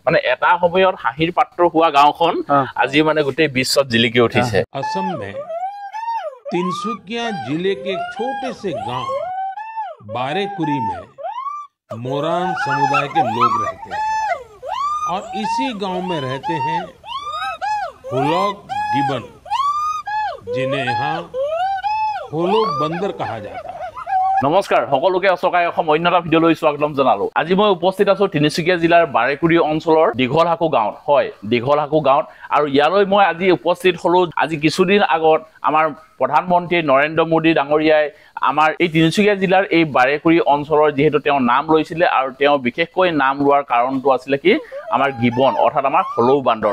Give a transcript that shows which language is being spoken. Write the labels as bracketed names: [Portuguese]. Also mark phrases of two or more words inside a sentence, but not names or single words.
[Assamese] মানে এটা সময়ত হাঁহিৰ পাত্ৰ হোৱা গাঁওখন আজি মানে গোটেই বিশ্বত জিলিকি উঠিছে। [Hindi] असम में तिनसुकिया जिले के एक छोटे से गांव बारेकुरी में मोरान समुदाय के लोग रहते हैं और इसी गांव में रहते हैं हुलॉक गिबन, जिन्हें यहाँ होलो बंदर कहा जाता है। [Assamese] নমস্কাৰ সকলোকে অসকাই অসম অন্য এটা ভিডিঅ'লৈ স্বাগতম জনালো। আজি মই উপস্থিত আছো তিনিচুকীয়া জিলাৰ বাৰেকুৰি অঞ্চলৰ দীঘলহাকু গাঁৱত। হয়, দীঘলহাকু গাঁৱত। আৰু ইয়ালৈ মই আজি উপস্থিত হলো আজি কিছুদিন আগত আমাৰ প্ৰধানমন্ত্ৰী নৰেন্দ্ৰ মোদী ডাঙৰীয়াই আমাৰ এই তিনিচুকীয়া জিলাৰ এই বাৰেকুৰি অঞ্চলৰ যেহেতু তেওঁ নাম লৈছিলে আৰু তেওঁ বিশেষকৈ নাম লোৱাৰ কাৰণটো আছিলে কি আমাৰ গিবন অৰ্থাৎ আমাৰ হলৌ বান্দৰ।